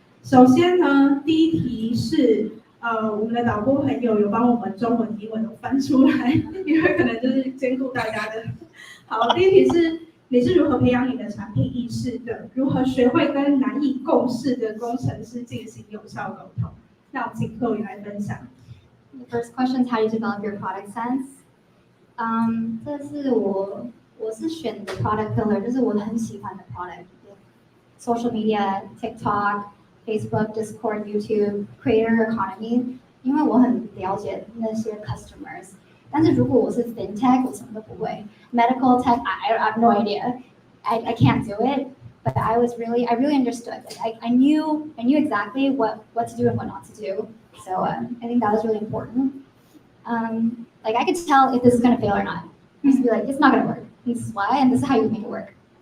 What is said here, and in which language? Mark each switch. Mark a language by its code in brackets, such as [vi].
[zh] 首先呢，第一题是我们的导播朋友有帮我们中文、英文都翻出来，因为可能就是兼顾大家的。好，第一题是你是如何培养你的产品意识的？如何学会跟难以共事的工程师进行有效沟通？那我们请 Chloe 来分享。 [en] The first question is how do you develop your product sense? [zh] 这是我是选的 [en] product pillar， [zh] 就是我很喜欢的 [en] product。Social media, TikTok, Facebook, Discord, YouTube, creator economy， [zh] 因为我很了解那些 [en] customers。 [zh] 但是如果我是 fintech， 我什么都不会。 [en] Medical tech, I have no idea. I can't do it. But I really understood. I knew exactly what to do and what not to do. So I think that was really important. Like I could tell if this is gonna fail or not. Just be like, it's not gonna work. This is why, and this is how you make it work.